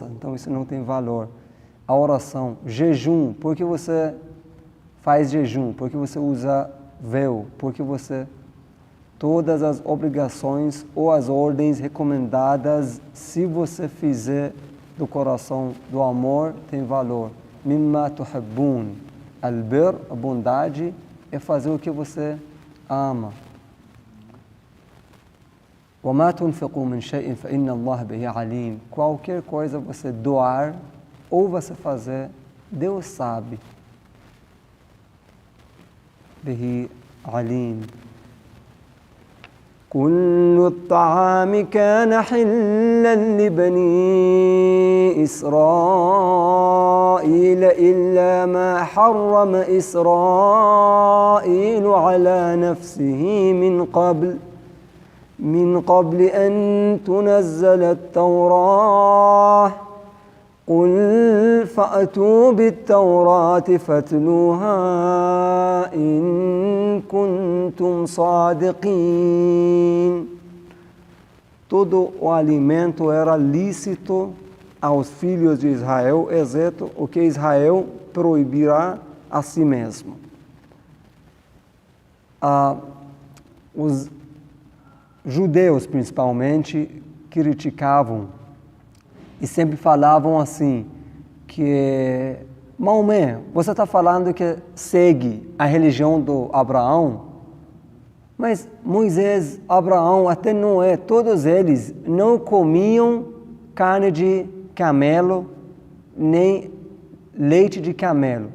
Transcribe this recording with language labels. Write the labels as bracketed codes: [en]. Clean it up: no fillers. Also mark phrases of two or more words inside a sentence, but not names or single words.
[pt] Então isso não tem valor. A oração, jejum, por que você faz jejum? Porque você usa véu? Porque você... Todas as obrigações ou as ordens recomendadas, se você fizer do coração, do amor, tem valor. [ar] مما تحبون. [pt] Al-bir, a bondade, é fazer o que você ama. [ar] وَمَا تُنْفِقُوا مِنْ شَيْءٍ فَإِنَّ اللَّهَ بِهِ عَلِيمٌ. [pt] Qualquer coisa você doar ou você fazer, Deus sabe. [ar] به عليم. كل الطعام كان حلا لبني إسرائيل إلا ما حرم إسرائيل على نفسه من قبل أن تنزل التوراة قل فأتوا بالتوراة فاتلوها إن كنتم صادقين. [pt] Todo o alimento era lícito aos filhos de Israel, exceto o que Israel proibirá a si mesmo. Os judeus, principalmente, criticavam e sempre falavam assim, que Maomé, você está falando que segue a religião do Abraão, mas Moisés, Abraão, até Noé, todos eles não comiam carne de camelo, nem leite de camelo.